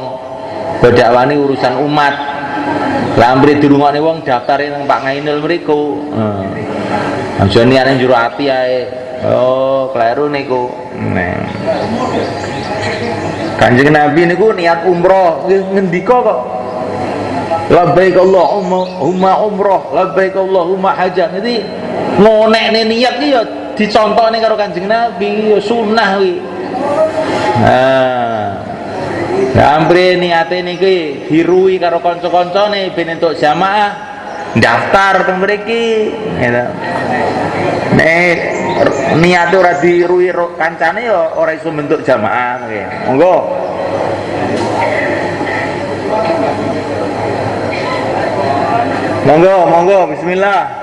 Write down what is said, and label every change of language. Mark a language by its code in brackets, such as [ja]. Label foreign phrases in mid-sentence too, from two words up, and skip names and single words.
[id] Dakwah ini urusan umat. [jv] Lah ambre dirungokne wong daftare nang Pak Ngainul mriku. Aja niate njero ati ae. Oh, kleru niku. Nah. Kanjeng Nabi niku niat umroh ngendika kok. [ar] لبيك اللهم عمرة، لبيك اللهم حجة. [jv] Jadi ngonekne niat ki ya dicontohne karo Kanjeng Nabi, ya sunah kuwi. Nah, hampir niate niki dirui karo kanca-kancane ben entuk jamaah daftar teng mriki gitu. Nek niate ora dirui kancane ya ora iso bentuk jamaah nggih. Monggo. Monggo, monggo bismillah.